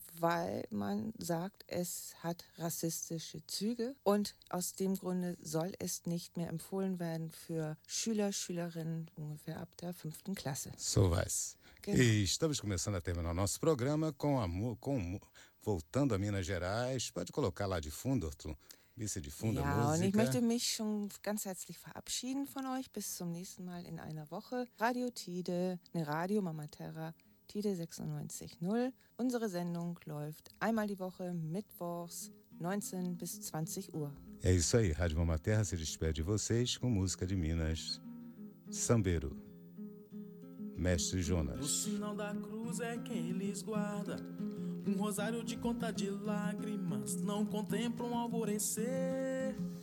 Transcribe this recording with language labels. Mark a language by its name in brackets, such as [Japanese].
[German] weil man sagt, es hat rassistische Züge und aus dem Grunde soll es nicht mehr empfohlen werden für Schüler, Schülerinnen ungefähr ab der 5. Klasse. So was. [Portuguese] E estamos começando a terminar o nosso programa com voltando a Minas Gerais. Pode colocar lá de fundo, Arthur? [German] Bisschen [Portuguese] de fundo, [German] ja, [Portuguese] a música. [German] Und ich möchte mich schon ganz herzlich verabschieden von euch. Bis zum nächsten Mal in einer Woche. Radio Tide, ne Radio Mama Terra, Tide 96.0. Unsere Sendung läuft einmal die Woche, mittwochs, 19 bis 20 Uhr. [Portuguese] É isso aí. Rádio Mama Terra se despede de vocês com música de Minas. Sambeiro. Mestre Jonas. O sinal da cruz é quem lhes guarda. Um rosário de conta de lágrimas. Não contemplam alvorecer.